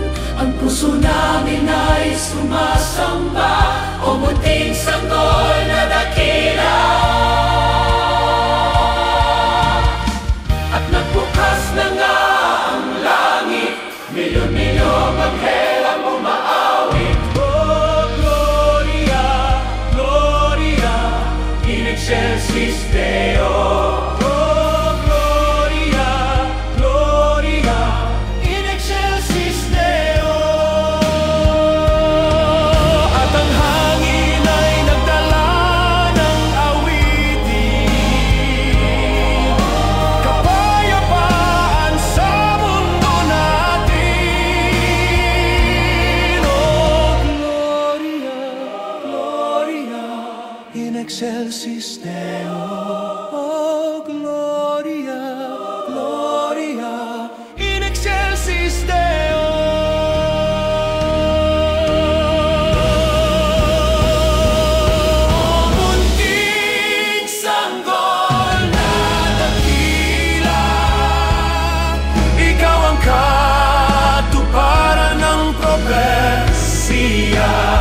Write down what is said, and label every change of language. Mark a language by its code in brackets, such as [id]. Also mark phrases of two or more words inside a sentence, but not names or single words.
[tl] ang puso namin ay sumasamba. O munting sanggol na dakila, at nagbukas na nga ang langit, milyon-milyong anghel ang umaawit. [la] Oh, Gloria, Gloria, in excelsis Deo. Oh, Gloria, Gloria, in excelsis Deo. [tl] At ang hangin ay nagdala ng awitin, kapayapaan sa mundo natin. [la] Oh, Gloria, Gloria, in excelsis Deo. Oh, Gloria, Gloria, in excelsis Deo. [tl] O munting sanggol na dakila, ikaw ang katuparan ng propesiya.